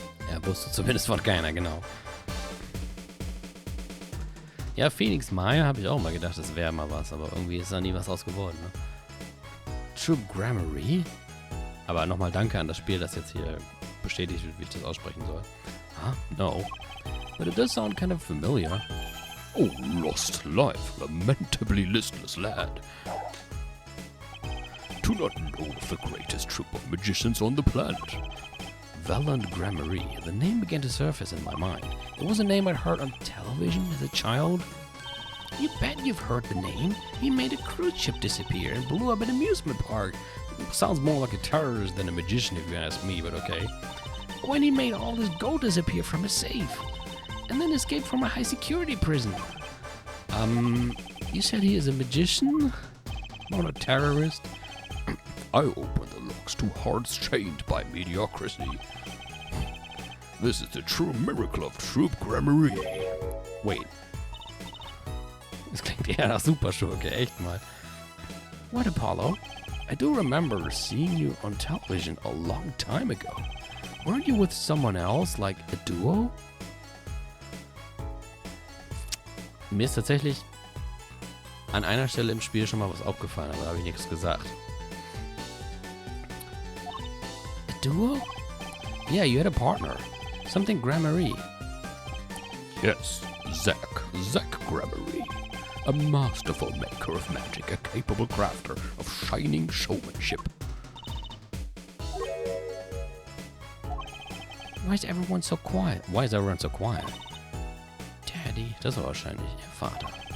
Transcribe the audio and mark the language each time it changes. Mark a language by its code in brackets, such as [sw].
[de] Er wusste zumindest von keiner, genau. Ja, Phoenix Maya habe ich auch mal gedacht, das wäre mal was, aber irgendwie ist da nie was raus geworden, ne? True Gramarye? Aber nochmal danke an das Spiel, das jetzt hier bestätigt wird, wie ich das aussprechen soll. [en] Huh? No. But it does sound kind of familiar. Oh, lost life, lamentably listless lad. Do not know of the greatest troop of magicians on the planet. Valant Gramarye. The name began to surface in my mind. It was a name I'd heard on television as a child. You bet you've heard the name. He made a cruise ship disappear and blew up an amusement park. Sounds more like a terrorist than a magician if you ask me, but okay. When he made all his gold disappear from a safe. And then escaped from a high security prison. You said he is a magician? Not a terrorist? I open the locks to hearts chained by mediocrity. This is the true miracle of Troop Gramarye. Wait. [de] Das klingt eher nach Superschurke, echt mal. [en] What, Apollo? I do remember seeing you on television a long time ago. Weren't you with someone else, like a duo? [de] Mir ist tatsächlich an einer Stelle im Spiel schon mal was aufgefallen, aber da habe ich nichts gesagt. [en] A duo? Yeah, you had a partner. Something Gramarye. Yes, Zack Gramarye. A masterful maker of magic, a capable crafter of shining showmanship. Why is everyone so quiet? Why is everyone so quiet? [de] Daddy, das war wahrscheinlich ihr Vater.